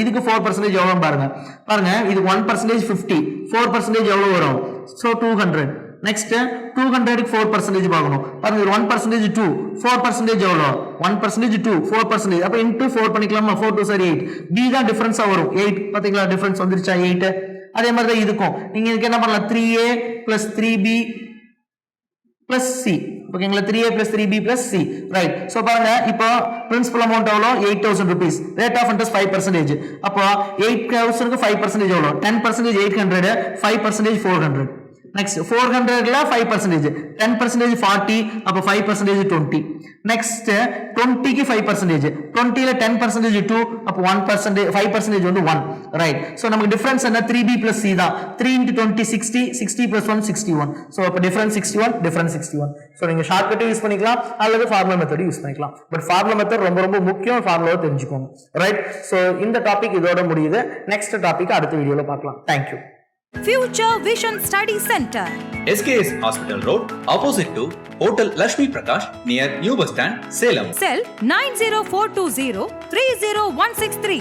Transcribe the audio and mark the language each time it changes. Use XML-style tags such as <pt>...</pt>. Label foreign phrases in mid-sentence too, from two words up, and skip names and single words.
<ta>இதுக்கு 4% எவ்வளவு பாருங்க. பாருங்க இது 1% 50, 4% எவ்வளவு வரும், சோ 200. next 200 க்கு 4% பார்க்கணும். பாருங்க 1% 2, 4% எவ்வளவு 1% 2, 4%. அப்ப into 4 பண்ணிக்கலாமா, 4 2 are 8. b தான் டிஃபரன்ஸா வரும் 8. பாத்தீங்களா டிஃபரன்ஸ் வந்துருச்சா 8. அதே மாதிரி தான் இதுக்கும் நீங்க இதுக்கு என்ன பண்ணலாம்</ta> <en>3a plus 3b plus c.</en> <ta>ஓகேங்களா,</ta> <en>3a plus 3b plus c. Right, so</en> <ta>பாருங்க இப்போ</ta> <en>principal amount</en> <ta>எவ்வளவு 8,000 rupees,</ta> <en>rate of interest</en> <ta>5%. அப்போ 8,000 க்கு 5% எவ்வளவு 10% 800, 5% 400. next 400 ல 5%, 10% 40, அப்ப 5% 20. next 20 க்கு 5%, 20 ல 10% 2, அப்ப 1% 5% வந்து 1.</ta> <en>Right, so</en> <ta>நமக்கு டிஃபரன்ஸ் என்ன</ta> <en>3b plus c</en> <ta>தான். 3 into 20 60, 60 plus 1 61. சோ அப்ப டிஃபரன்ஸ் 61, டிஃபரன்ஸ் 61. சோ நீங்க</ta> <en>shortcut use</en> <ta>பண்ணிக்கலாம் அல்லது</ta> <en>formula method use</en> <ta>பண்ணிக்கலாம்.</ta> <en>but formula method</en> <ta>ரொம்ப ரொம்ப முக்கியம், ஃபார்முலாவை தெரிஞ்சுக்கோங்க.</ta> <en>Right, so</en> <ta>இந்த டாபிக் இதோட முடியுது.</ta> <en>next topic</en> <ta>அடுத்த வீடியோல பார்க்கலாம்.</ta> <en>Thank you. Future Vision Study Center, SKS Hospital Road, opposite to Hotel Lakshmi Prakash, near New Bus Stand, Salem. cell 90420 30163.</en>